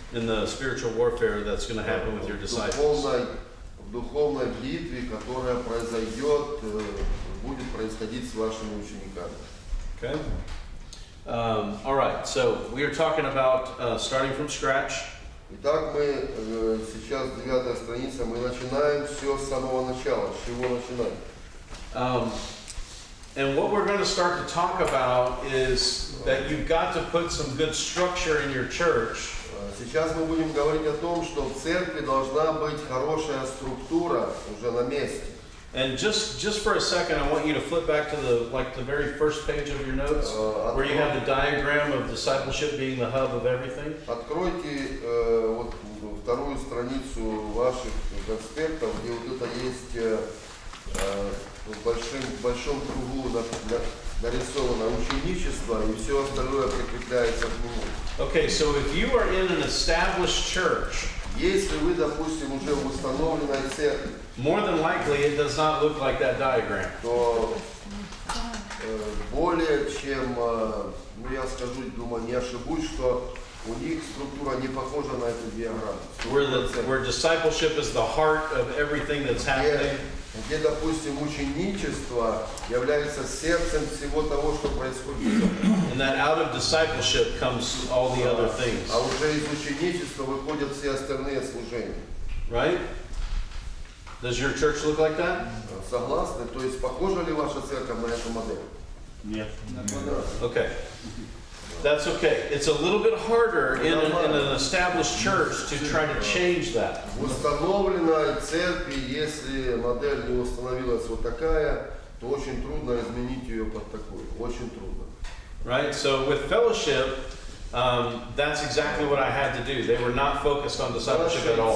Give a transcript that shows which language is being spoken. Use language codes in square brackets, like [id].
[en] In the spiritual warfare that's going to happen with your disciples. [ru] В духовной битве, которая произойдет будет происходить с вашими учениками. [en] Okay. All right. So we are talking about starting from scratch. [ru] Итак, мы сейчас 9-я страница, мы начинаем все с самого начала. С чего начинаем? [en] And what we're going to start to talk about is that you've got to put some good structure in your church. [ru] Сейчас мы будем говорить о том, что в церкви должна быть хорошая структура уже на месте. [en] And just for a second, I want you to flip back to the very first page of your notes, where you have the diagram of discipleship being the hub of everything. [ru] Откройте вот вторую страницу ваших конспектов, где вот это есть в большом кругу нарисовано ученичество, и все остальное прикрепляется к нему. [en] Okay, so if you are in an established church, [ru] если вы, допустим, уже в установленной церкви, [en] more than likely it does not look like that diagram. [ru] то более чем, ну я скажу, думаю, не ошибусь, что у них структура не похожа на эту диаграмму. [en] Where discipleship is the heart of everything that's happening. [ru] Где, допустим, ученичество является сердцем всего того, что происходит. [en] And that out of discipleship comes all the other things. [ru] А уже из ученичества выходят все остальные служения. [en] Right? Does your church look like that? [ru] Согласны? То есть похожа ли ваша церковь на эту модель? Нет. [en] Okay. That's okay. It's a little bit harder in an established church to try to change that. [ru] В установленной церкви, если модель не установилась вот такая, то очень трудно изменить ее под такую. Очень трудно. [en] Right? So with fellowship, that's exactly what I had to do. They were not focused on discipleship at all.